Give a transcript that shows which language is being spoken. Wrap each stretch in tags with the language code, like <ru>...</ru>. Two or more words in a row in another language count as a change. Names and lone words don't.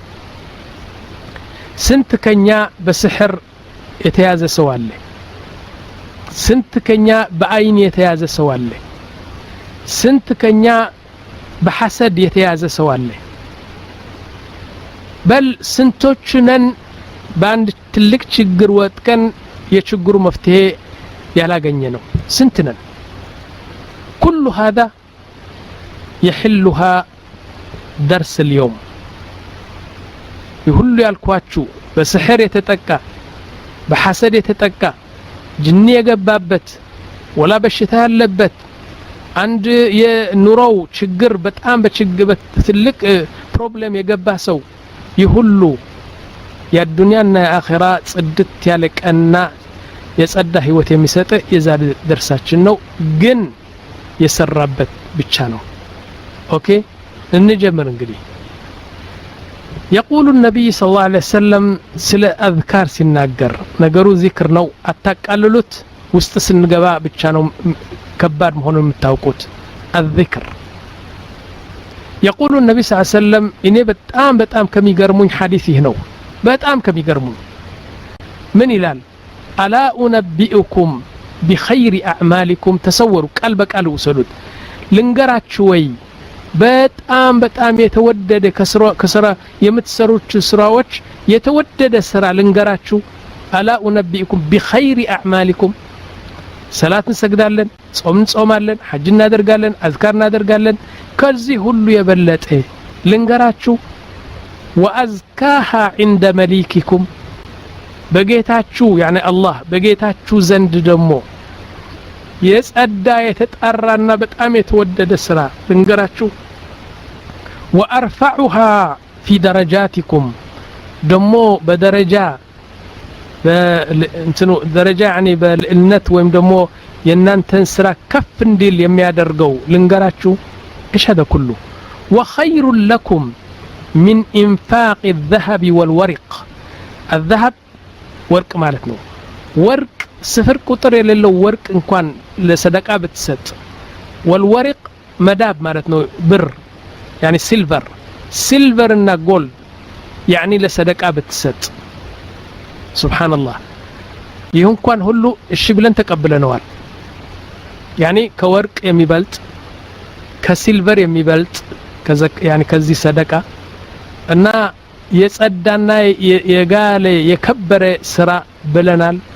<am>ስንት ከኛ በስህር የተያዘ ሰው አለ ስንት ከኛ በአይን የተያዘ ሰው አለ ስንት ከኛ በሐሰድ የተያዘ ሰው አለ በል ስንቶች ነን በአንድ ትልቅ ችግር ወጥቀን የችግሩ መፍትሄ ያላገኘ ነው ስንት ነን</am> <ar>كل هذا يحلها درس اليوم يقول</ar> <am>ያልኳችሁ በስህር የተጠቃ በሐሰድ የተጠቃ ጅኒ የገባበት ወላ በሽታ ያለበት አንድ የኑሮው ችግር በጣም በችግር ትልቅ ፕሮብሌም የገባ ሰው ይሁሉ የዱንያና የአኺራ ጽድት ያለቀና የጸዳ ህይወት የሚሰጥ የዛሬ ደርሳችን ነው ግን የሰራበት ብቻ ነው ኦኬ እንጀምር እንግዲህ</am> <ar>يقول النبي صلى الله عليه وسلم سل اذكار</ar> <am>ሲናገር ነገሩ ዚክር ነው አታቃልሉት ውስጥ ስንገባ ብቻ ነው ከባድ መሆኑን የምታውቁት الذكر</am> <ar>يقول النبي صلى الله عليه وسلم</ar> <am>እኔ በጣም ከሚገርሙኝ ሐዲስ ይህ ነው በጣም ከሚገርሙኝ ምን ይላል</am> <ar>الا انبئكم بخير اعمالكم تصوروا</ar> <am>ቃል በቃል ወሰዱት ልንገራችሁ ወይ በጣም የተወደደ ከስራ የምትሰሩት ስራዎች የተወደደ ስራ ልንገራችሁ</am> <ar>الا انبئكم بخير اعمالكم</ar> <am>ሰላት እንሰግዳለን ጾም እንጾማለን ሐጅ እናደርጋለን አዝካር እናደርጋለን ከዚህ ሁሉ የበለጠ ልንገራችሁ</am> <ar>وازكاها عند مليككم</ar> <am>በጌታችሁ</am> <ar>يعني الله</ar> <am>በጌታችሁ ዘንድ ደግሞ የጸዳ የተጣራና በጣም የተወደደ ስራ ልንገራችሁ</am> <ar>وارفعها في درجاتكم</ar> <am>ደግሞ በደረጃ በእንትኑ ደረጃ ያኒ በልዕልነት ወይም ደግሞ የናንተን ስራ ከፍ እንዲል የሚያደርገው ልንገራችሁ</am> <ar>ايش هذا كله وخير لكم من انفاق الذهب والورق الذهب</ar> <am>ወርቅ ማለት ነው ወርቅ ስፍር ቁጥር የሌለው ወርቅ እንኳን ለሰደቃ ብትሰጥ والورق መዳብ ማለት ነው ብር يعني</am> <en>silver and gold</en> <am>يعني ለሰደቃ ብትሰጥ</am> <ar>سبحان الله</ar> <am>ይህ እንኳን ሁሉ እሺ ብለን ተቀብለነዋል يعني ከወርቅ የሚበልጥ ከሲልቨር የሚበልጥ يعني ከዚህ ሰደቃ እና የጸዳና የጋለ የከበረ ስራ ብለናል</am>